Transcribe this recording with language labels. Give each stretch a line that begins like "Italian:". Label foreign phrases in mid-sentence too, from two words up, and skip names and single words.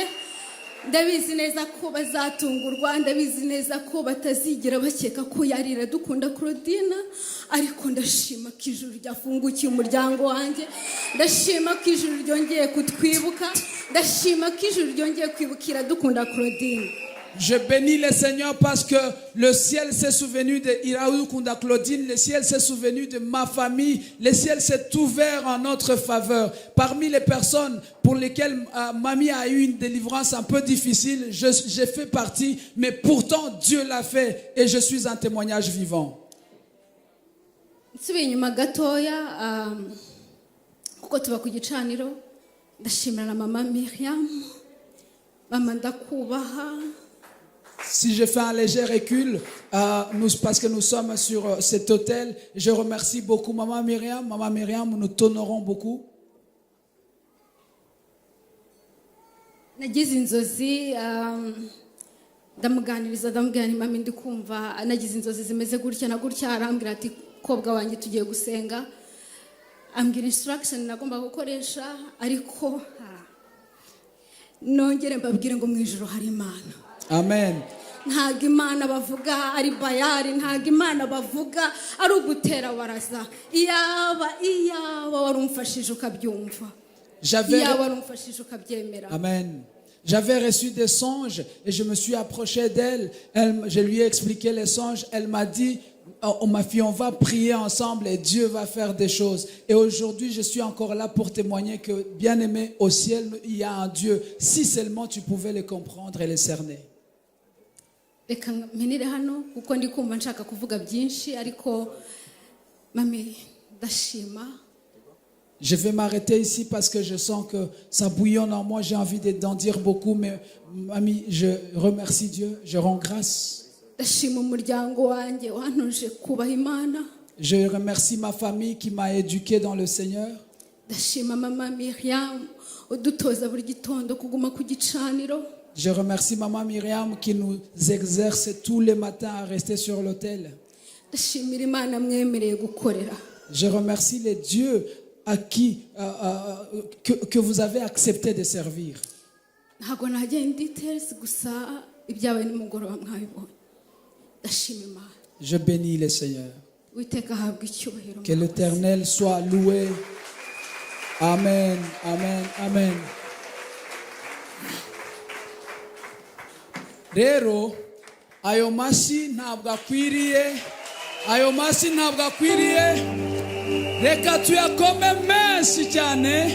Kinyarwanda: Ndabizi neza ko bazatungurwa, ndabizi neza ko batazigera bakeka ko yarira dukunda Claudine, ariko ndashima ko ijuru ryafungukiye umuryango wanjye. Ndashima ko ijuru ryongeye kutwibuka, ndashima ko ijuru ryongeye kwibukira dukunda Claudine.
French: Je bénis le Seigneur parce que le ciel s'est souvenu de Iraou Kunda Claudine, le ciel s'est souvenu de ma famille, le ciel s'est ouvert en notre faveur. Parmi les personnes pour lesquelles mamie a eu une délivrance un peu difficile, j'ai fait partie, mais pourtant Dieu l'a fait et je suis un témoignage vivant.
Kinyarwanda: Nsubiye inyuma gatoya kuko tuba ku gicaniro, ndashimira na mama Myriam. Mama ndakubaha.
French: Si je fais un léger recul, parce que nous sommes sur cet hôtel, je remercie beaucoup Maman Myriam. Maman Myriam, nous t'honorons beaucoup.
Kinyarwanda: Nagize inzozi ndamuganiriza ndamubwira nti mami ndi kumva nagize inzozi zimeze gutya na gutya, arambwira ati kobwa wanjye tugiye gusenga, ambwira instruction nagomba gukoresha, ariko nongere mbabwire ngo mu ijuru hari Imana. Amen. Ntago Imana bavuga ari bayari, ntago Imana bavuga ari ugutera waraza. Iyaba warumfashije ukabyumva, iyaba warumfashije ukabyemera. Amen.
French: J'avais reçu des songes et je me suis approché d'elle. Je lui ai expliqué les songes. Elle m'a dit, oh, ma fille, on va prier ensemble et Dieu va faire des choses. Et aujourd'hui, je suis encore là pour témoigner que, bien aimé, au ciel, il y a un Dieu. Si seulement tu pouvais le comprendre et le cerner.
Kinyarwanda: Reka menire hano kuko ndi kumva nshaka kuvuga byinshi, ariko mami ndashima.
French: Je vais m'arrêter ici parce que je sens que ça bouillonne en moi. J'ai envie d'en dire beaucoup, mais mamie, je remercie Dieu. Je rends grâce.
Kinyarwanda: Ndashima umuryango wanjye wantoje kubaha Imana.
French: Je remercie ma famille qui m'a éduqué dans le Seigneur.
Kinyarwanda: Ndashima mama Myriam udutoza buri gitondo kuguma ku gicaniro.
French: Je remercie Maman Myriam qui nous exerce tous les matins à rester sur l'autel.
Kinyarwanda: Ndashimira Imana mwemereye gukorera.
French: Je remercie les dieux à qui que vous avez accepté de servir.
Kinyarwanda: Ntago najye details gusa ibyabaye nimugoroba mwabibonye. Ndashima Imana.
French: Je bénis le Seigneur.
Kinyarwanda: Uwiteka ahabwe icyubahiro.
French: Que l'Éternel soit loué.
Kinyarwanda: Amen, amen, amen. Rero ayo mashyi ntabwo akwiriye, ayo mashyi ntabwo akwiriye, reka tuyakome menshi cyane.